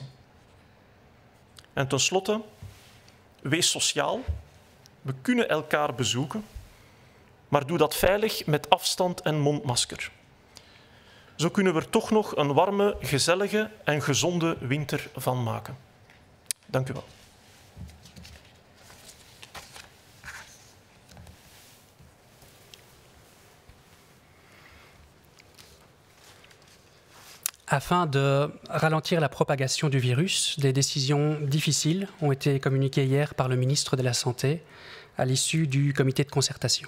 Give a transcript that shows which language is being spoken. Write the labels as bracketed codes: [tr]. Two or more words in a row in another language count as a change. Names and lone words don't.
[nl] En tenslotte, wees sociaal. We kunnen elkaar bezoeken, maar doe dat veilig met afstand en mondmasker. Zo kunnen we er toch nog een warme, gezellige en gezonde winter van maken. Dank u wel. [fr] Afin de ralentir la propagation du virus, des décisions difficiles ont été communiquées hier par le ministre de la Santé à l'issue du comité de concertation.